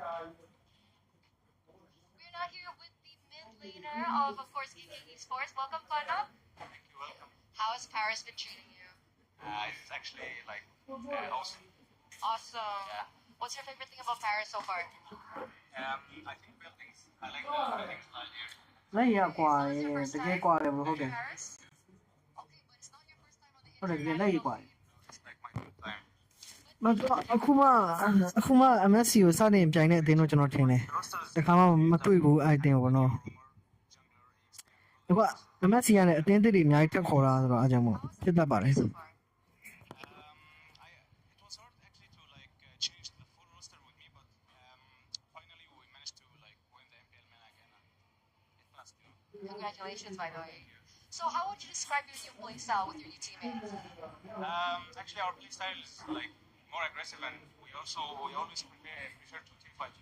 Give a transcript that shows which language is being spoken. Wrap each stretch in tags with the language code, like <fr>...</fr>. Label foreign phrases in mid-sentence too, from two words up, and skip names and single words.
<en>We're not here with the mid laner of course, GK Esports. Welcome, Kwana. Thank you, welcome. How has Paris been treating you? It's actually like awesome. Awesome. Yeah. What's your favorite thing about Paris so far? I think buildings. I like the buildings here.</en> <my>လက်ရကွာတကယ်ကွာတယ်ဘလို့ဟုတ်တယ်</my> <en>Paris? Okay, but it's not</en> <my>ဟုတ်တယ်တကယ်လက်ရည်ကွာမတော့အခုမှ MSC ကိုစတင်ပြိုင်တဲ့အသင်းတော့ကျွန်တော်ထင်တယ်တခါမှမတွေ့ဘူးအဲ့အသင်းကိုနော်အခု MSC ကလည်းအသင်းတွေအများကြီးထပ်ခေါ်တာဆိုတော့အားကြောင့်မို့ဖြစ်တတ်ပါတယ်</my> <en>Congratulations, by the way. So, how would you describe your new play style with your new teammates? Actually, our play style is like more aggressive, and we always prefer to team fight.</en>